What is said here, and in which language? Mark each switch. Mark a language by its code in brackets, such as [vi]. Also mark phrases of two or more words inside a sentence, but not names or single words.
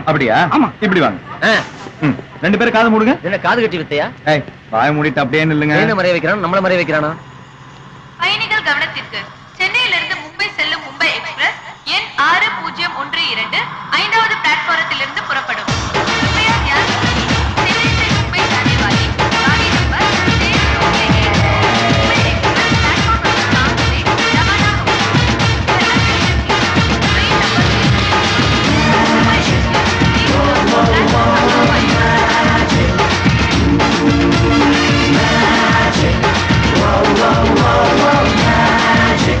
[ta] அப்படியா? ஆமா. இப்படி வாங்க. ரெண்டு பேரும் காது மூடுங்க. என்ன காது கட்டி வித்தையா? வாய மூடிட்டு அப்படியே நில்லுங்க. ட்ரெயினை மறைய வைக்கிறான், நம்மள மறைய வைக்கிறானா? பயணிகள் கவனத்திற்கு, சென்னையிலிருந்து மும்பை செல்லும் மும்பை எக்ஸ்பிரஸ் எண் 6012 ஐந்தாவது பிளாட்பாரத்திலிருந்து புறப்படும். [hi] कृपया ध्यान रखें, दिल्ली से मुंबई जाने वाली गाड़ी नंबर 13 मुंबई एक्सप्रेस प्लेटफॉर्म नंबर 5 से रवाना होगी. ट्रेन नंबर 3 मुंबई एक्सप्रेस प्लेटफॉर्म नंबर 5.